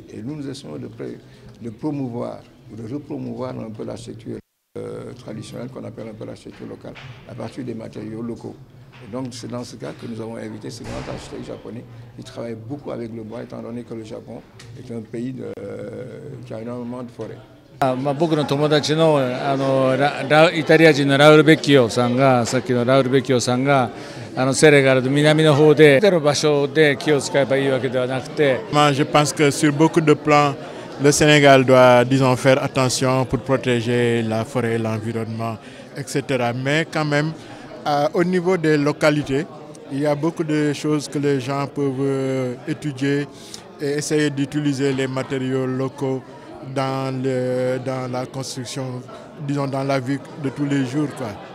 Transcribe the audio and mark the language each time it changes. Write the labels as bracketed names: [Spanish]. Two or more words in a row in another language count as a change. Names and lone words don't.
[French] Et nous essayons de promouvoir ou de repromouvoir un peu l'architecture traditionnelle qu'on appelle un peu l'architecture locale, à partir des matériaux locaux. Et donc c'est dans ce cas que nous avons invité ce grand architecte japonais qui travaille beaucoup avec le bois, étant donné que le Japon est un pays qui a énormément de forêts. [Japanese] 僕の友達のイタリア人のラウル・ベッキオさんが、さっきのラウル・ベッキオさんがセネガルの南の方での場所で木を使えばいいわけではなくて。 [French] Je pense que sur beaucoup de plans, le Sénégal doit, disons, faire attention pour protéger la forêt, l'environnement, etc. Mais quand même, au niveau des localités, il y a beaucoup de choses que les gens peuvent étudier et essayer d'utiliser les matériaux locaux dans la construction, disons dans la vie de tous les jours, quoi.